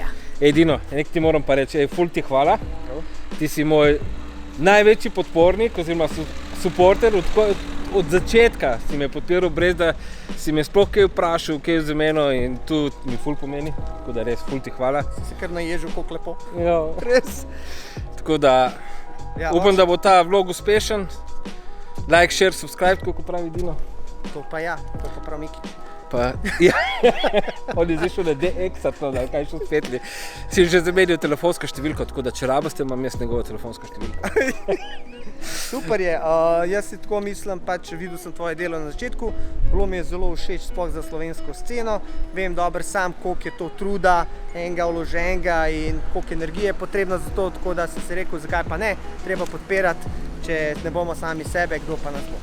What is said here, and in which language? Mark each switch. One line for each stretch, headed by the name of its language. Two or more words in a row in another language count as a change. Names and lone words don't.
Slovenian: Ej, Dino, nekaj ti moram pa reči, ful ti hvala. Ti si moj največji podpornik, oziroma suporter, od začetka si me podpiral, brez da si me sploh kaj vprašal, kaj za meno, in tu mi ful pomeni, tako da res ful ti hvala. Si kar naježil, koliko lepo. Ja. Res. Tako da Ja, upam, da bo ta vlog uspešen.
English: Like, share, subscribe,
Slovenian: kako pravi Dino. To pa ja, to pa prav Miki. Pa, ja. On je zdaj šel na DX-atno, da kaj šel svetli. Si že zamenjal telefonsko številko, tako da če rabite, imam jaz njegovo telefonsko številko. Super je, jaz si tako mislim, pač videl sem tvoje delo na začetku, bilo mi je zelo všeč sploh za slovensko sceno, vem dobro sam, koliko je to truda, enega vloženega in koliko energije je potrebno za to, tako da sem si rekel, zakaj pa ne, treba podpirati, če ne bomo sami sebe, kdo pa nas bo.